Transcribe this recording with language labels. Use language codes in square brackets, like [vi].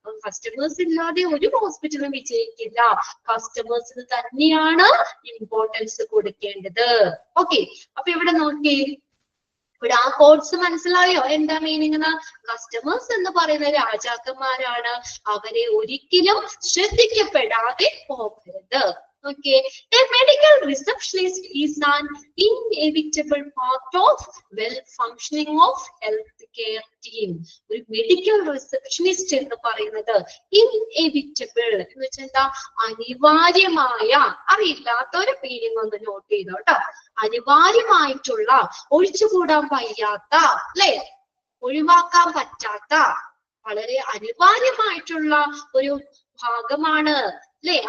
[ml] Customers ഇല്ലാതെ ഒരു ഹോസ്പിറ്റലും വിജയിക്കില്ല. കസ്റ്റമേഴ്സിന് തന്നെയാണ് ഇമ്പോർട്ടൻസ് കൊടുക്കേണ്ടത്. ഓക്കെ, അപ്പൊ ഇവിടെ നോക്കി, ഇവിടെ ആ കോഡ്സ് മനസ്സിലായോ? എന്താ മീനിങ് എന്ന്? കസ്റ്റമേഴ്സ് എന്ന് പറയുന്ന രാജാക്കന്മാരാണ്, അവരെ ഒരിക്കലും ശ്രദ്ധിക്കപ്പെടാതെ പോകരുത്. [en] Okay, a medical receptionist is an inevitable part of well-functioning of healthcare team. [ml] ഒരു മെഡിക്കൽ റിസപ്ഷനിസ്റ്റ് എന്ന് പറയുന്നത് ഇൻഎവിറ്റബിൾ എന്ന് വെച്ചാൽ എന്താ? അനിവാര്യമായ. അറിയില്ലാത്തൊരു മീനിങ് ഒന്ന് നോട്ട് ചെയ്തോ കേട്ടോ. അനിവാര്യമായിട്ടുള്ള, ഒഴിച്ചുകൂടാൻ വയ്യാത്ത, അല്ലെ, ഒഴിവാക്കാൻ പറ്റാത്ത, വളരെ അനിവാര്യമായിട്ടുള്ള ഒരു ഭാഗമാണ്, അല്ലെ?